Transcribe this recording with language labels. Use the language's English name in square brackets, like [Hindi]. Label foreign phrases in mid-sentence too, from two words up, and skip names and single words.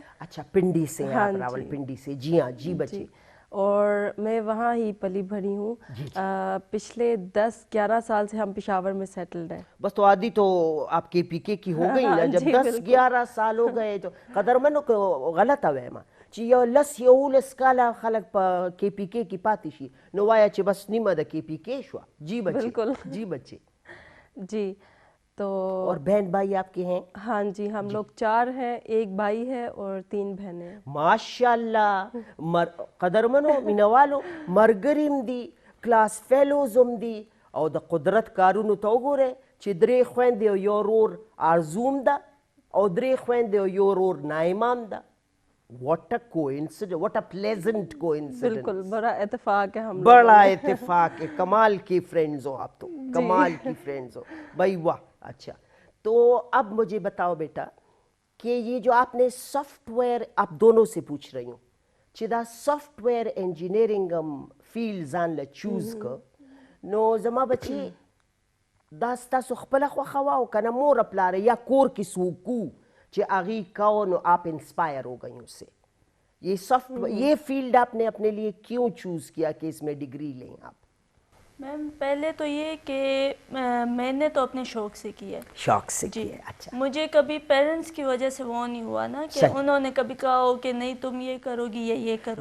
[Urdu] اچھا، پنڈی سے ہیں آپ؟ راول پنڈی سے. جی ہاں. جی بچے. اور میں وہاں ہی پلی بھری ہوں. پچھلے 10-11 سال سے ہم پشاور میں سیٹلڈ ہیں. بس تو آدھی تو آپ کے پی کے کی ہو گئی نا. جب 10-11 سال ہو گئے تو [Pashto] قدرمنوں کو غلط ہے چې یو لس یولس کاله خلک په کې پی کې کې پاتې شي نو وایه چې بس نیمه د کې پی کې شوه. [Urdu] جی بچے بالکل. جی بچے. جی تو اور بہن بھائی آپ کے ہیں؟ ہاں جی ہم لوگ 4 ہیں, ایک بھائی ہے اور 3 بہنیں ہیں. [Pashto] ماشاء اللہ قدرمنو مینوالو مرګریم دي [English] class fellows [Pashto] هم دي او د قدرت کارونو ته وګورئ چې 3 خویندې او یو ورور آرزوم ده او 3 خویندې او یو ورور نایمام ده. [English] What a coincidence, what a pleasant coincidence. [Urdu] بالکل بڑا اتفاق ہے ہم بڑا اتفاق ہے. کمال کی فرینڈز ہو آپ تو, کمال کی فرینڈز ہو بھائی, واہ. اچھا تو اب مجھے بتاؤ بیٹا کہ یہ جو آپ نے سافٹ ویئر, آپ دونوں سے پوچھ رہی ہوں [Pashto] چې دا [English] software engineering [Pashto] فیلډ ځان له چوز که نو زما بچی دا ستاسو خپله خوښه وه او که نه مور پلار یا کور کې څوک وو چې هغې کو نو [Urdu] آپ انسپائر ہو گئی اس سے؟ یہ سافٹ یہ فیلڈ آپ نے اپنے لیے کیوں چوز کیا کہ اس میں ڈگری لیں آپ؟ میم پہلے تو یہ کہ میں نے تو اپنے شوق سے کیا ہے. شوق سے کیا. اچھا. مجھے کبھی پیرنٹس کی وجہ سے وہ نہیں ہوا نا کہ انہوں نے کبھی کہا ہو کہ نہیں تم یہ کرو گی یا یہ کرو گی,